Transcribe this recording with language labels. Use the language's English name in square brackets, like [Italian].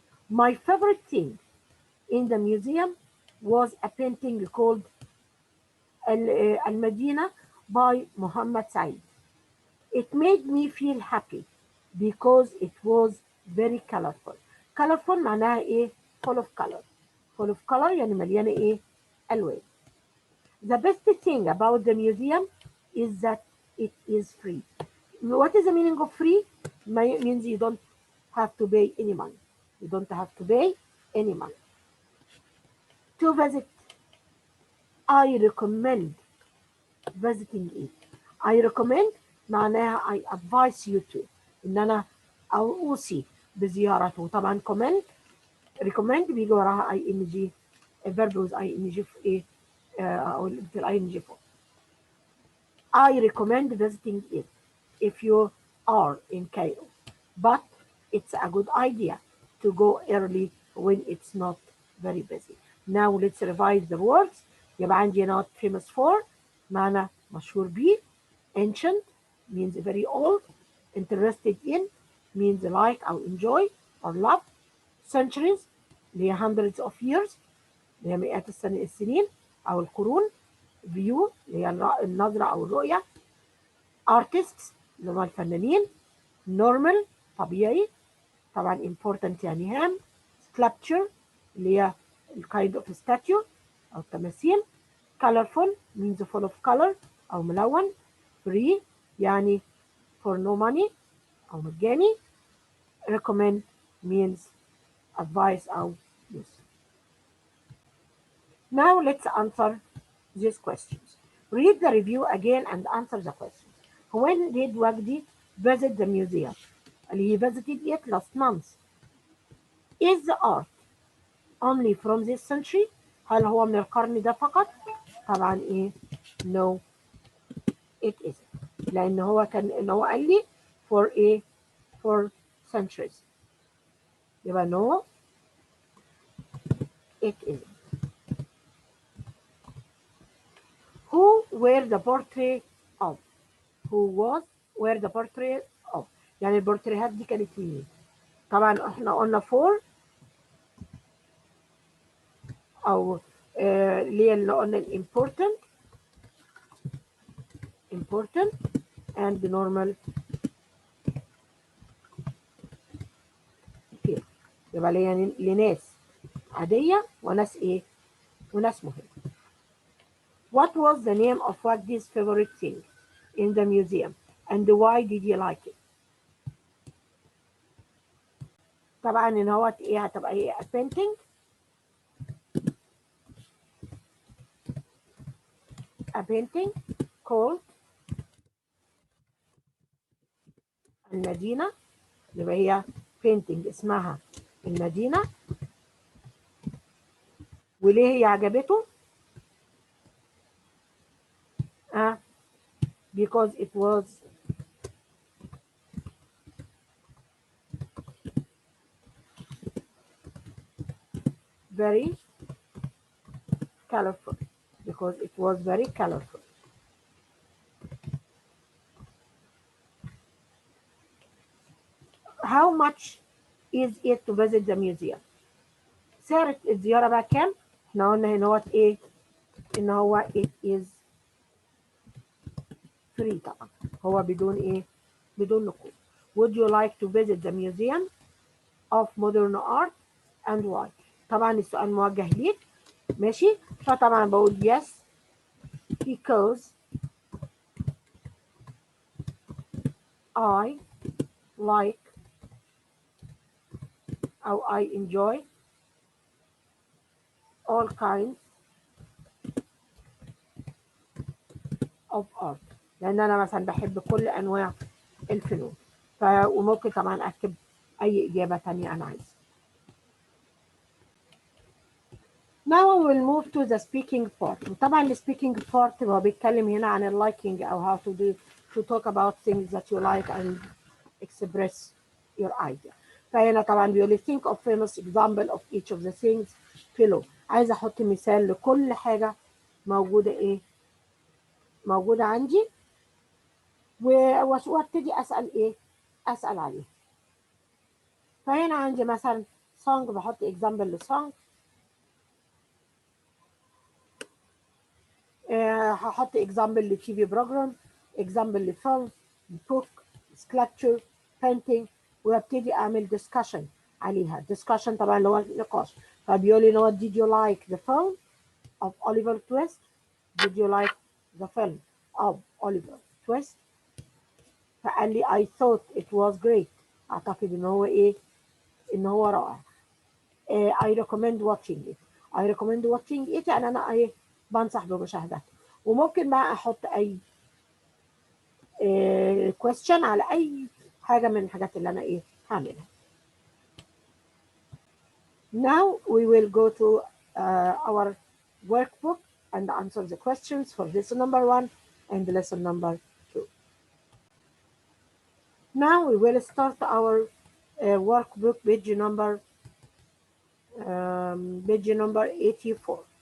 [English] My favorite thing in the museum was a painting called المدينة by Muhammad Said. It made me feel happy because it was very colorful. Colorful [Arabic] معناها ايه؟ [English] full of color. Full of color [Arabic] يعني مليانة ايه؟ ألوان. [English] The best thing about the museum is that it is free. What is the meaning of free? Means you don't have to pay any money. You don't have to pay any money. To visit, I recommend visiting it. I recommend [Arabic] معناها [English] I advise you to [Arabic] إن أنا أوصي بزيارته. طبعا recommend بيجي وراها [English] ing verb with ing [Arabic] في إيه أو في ing فوق. [English] I recommend visiting it if you are in Cairo, but it's a good idea to go early when it's not very busy. Now let's revise the words. [Arabic] يبقى عندي [English] not famous for [Arabic] معنى مشهور بيه. [English] Ancient means very old. Interested in means like or enjoy or love. [Arabic] Centuries اللي هي [English] hundreds of years [Arabic] اللي هي مئات السنين أو القرون. View اللي هي النظرة أو الرؤية. Artists اللي هم الفنانين. Normal طبيعي طبعا important يعني هام. Sculpture اللي هي [English] kind of statue [Arabic] أو تماثيل. [English] Colorful means full of color [Arabic] أو ملون. [English] Free يعني for no money [Arabic] أو مجاني. [English] Recommend means advice أو use. Now let's answer these questions. Read the review again and answer the questions. When did Wagdi visit the museum? He visited it last month. Is the art only from this century? [Arabic] هل هو من القرن ده فقط؟ طبعا إيه؟ [English] No, it isn't. [Arabic] لأن هو قال لي [English] for a for centuries. يبقى no, it isn't. Who were the portrait of? Were the portrait of? [Arabic] يعني البورتريهات دي كانت مين؟ طبعا احنا قلنا for أو اللي قلنا [English] important and normal here. [Arabic] يبقى لناس عادية وناس ايه؟ وناس مهمة. [English] What was the name of Wagdi's favorite thing in the museum and why did you like it? [Arabic] طبعا ان هو ايه هتبقى ايه [English] a painting called [Arabic] المدينة يبقى هي painting اسمها المدينة. وليه هي عجبته؟ [English] because it was very colorful. Because it was very colorful. How much is it to visit the museum? [Arabic] سعر الزيارة بقى كام؟ احنا قلنا هنا هو ايه؟ ان هو [English] it is free [Arabic] طبعا. هو بدون ايه؟ بدون نقود. [English] Would you like to visit the museum of modern art and why؟ [Arabic] طبعا السؤال موجه ليك. ماشي؟ فطبعا بقول [English] yes because I like أو I enjoy all kinds of art. [Arabic] لأن أنا مثلا بحب كل أنواع الفنون. وممكن طبعا أكتب أي إجابة تانية أنا عايزة. [English] Now we will move to the speaking part. وطبعا ال speaking part [Arabic] هو بيتكلم هنا عن ال [English] liking أو how to talk about things that you like and express your idea. [Arabic] فهنا طبعا بيقول لي [English] think of famous example of each of the things below. [Arabic] عايزة أحط مثال لكل حاجة موجودة إيه؟ موجودة عندي وابتدي أسأل إيه؟ أسأل عليه. فهنا عندي مثلا song بحط example لsong. هحط example لتي في بروجرام، example لفيلم، book، sculpture، painting، وابتدي أعمل discussion عليها. discussion طبعا اللي هو النقاش. فبيقول لي [English] what did you like the film of Oliver Twist؟ did you like the film of Oliver Twist؟ [Arabic] فقال لي [English] I thought it was great. [Arabic] أعتقد إن هو إيه؟ إن هو رائع. [English] I recommend watching it. I recommend watching it [Arabic] يعني أنا إيه؟ بنصح بمشاهدته. وممكن بقى أحط أي question على أي حاجة من الحاجات اللي أنا إيه هعملها. [English] Now we will go to our workbook and answer the questions for lesson number 1 and lesson number 2. Now we will start our workbook page number 84.